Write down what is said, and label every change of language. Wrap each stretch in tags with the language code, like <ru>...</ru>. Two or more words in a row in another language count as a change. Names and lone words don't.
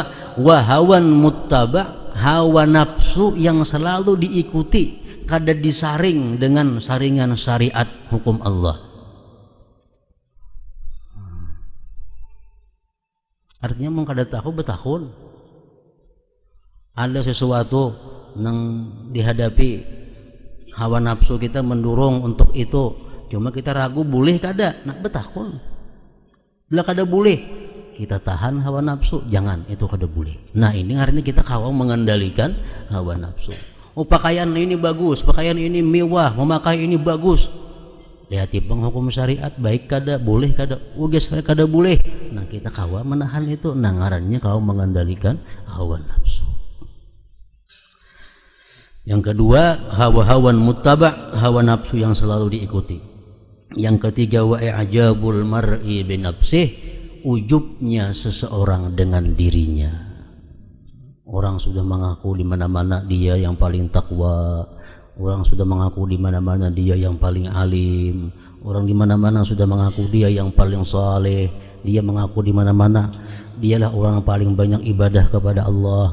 <ar>Wahawan muttaba',</ar> <id>hawa nafsu yang selalu diikuti, kada disaring dengan saringan syariat hukum Allah. Artinya mau kada tahu betahun ada sesuatu yang dihadapi hawa nafsu kita mendorong untuk itu, cuma kita ragu boleh kada, nak betahun bila kada boleh kita tahan hawa nafsu, jangan, itu kada boleh. Nah, ini artinya kita kawal mengendalikan hawa nafsu. Oh, pakaian ini bagus, pakaian ini mewah, memakai ini bagus.</id> <bjn>Lihat penghukum syariat, baik kada, boleh kada, ugas kada boleh.</bjn> <id>Nah, kita kawal menahan itu. Nah, ngarannya kau mengendalikan hawa nafsu. Yang kedua,</id> <ar>hawa-hawan muttaba',</ar> <id>hawa nafsu yang selalu diikuti. Yang ketiga,</id> <ar>wa'ijabul mar'i bi nafsihi,</ar> <id>ujubnya seseorang dengan dirinya. Orang sudah mengaku di mana-mana dia yang paling takwa, orang sudah mengaku di mana-mana dia yang paling alim, orang di mana-mana sudah mengaku dia yang paling saleh, dia mengaku di mana-mana dialah orang yang paling banyak ibadah kepada Allah.</id>